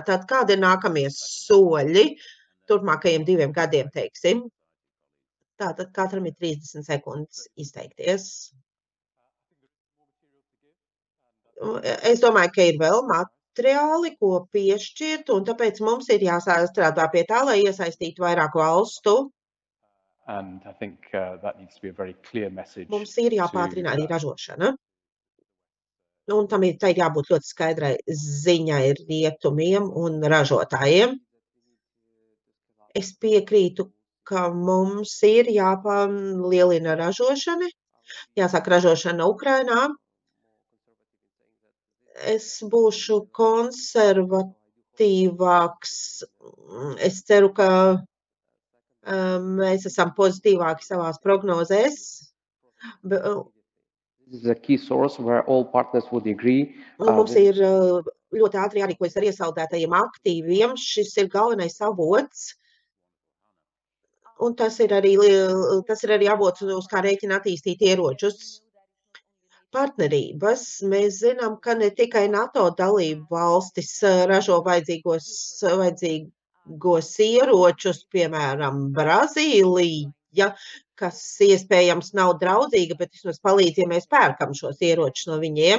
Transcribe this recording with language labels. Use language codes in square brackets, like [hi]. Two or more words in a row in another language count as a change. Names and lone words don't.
[lv] Tātad, kādi ir nākamie soļi turpmākajiem 2 gadiem, teiksim? Tātad katram ir 30 sekundes izteikties. Es domāju, ka ir vēl materiāli, ko piešķirt, un tāpēc mums ir jāstrādā pie tā, lai iesaistītu vairāk valstu. [en] And I think that needs to be a very clear message. [lv] Mums ir jāpātrina arī ražošana. Un tam ir jābūt ļoti skaidrai ziņai rietumiem un ražotājiem. Es piekrītu, ka mums ir jāpalielina ražošana, jāsāk ražošana Ukrainā. Es būšu konservatīvāks. Es ceru, ka mēs esam pozitīvāki savās prognozēs. [en] This is a key source where all partners would agree. [lv] Mums ir ļoti ātri jārīkojas ar iesaldētajiem aktīviem. Šis ir galvenais avots. Un tas ir arī avots, uz kā rēķina attīstīt ieročus. Partnerības. Mēs zinām, ka ne tikai NATO dalību valstis ražo vajadzīgos ieročus, piemēram, Brazīlija, kas iespējams nav draudzīga, bet vismaz palīdz, ja mēs pērkam šos ieročus no viņiem.